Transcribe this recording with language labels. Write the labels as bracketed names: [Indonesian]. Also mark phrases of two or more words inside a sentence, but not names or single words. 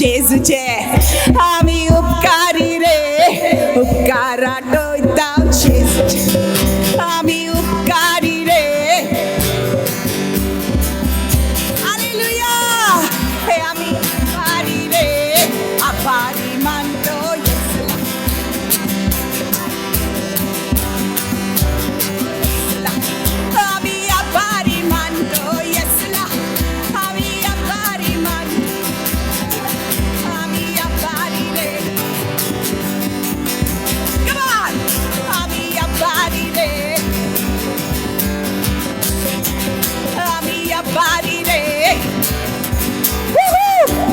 [Marathi] तुझे आम्ही उपकारी रे उपकार आठवता जेजूचे आम्ही उपकारी रे हालेलुया हे आम्ही उपकारी रे आभारी मानतो येसूला आम्ही आभारी मानतो येसूला आम्ही आभारी मानतो आम्ही आभारी रे [English] Come on [Marathi] आम्ही आभारी रे आम्ही आभारी रे Woohoo!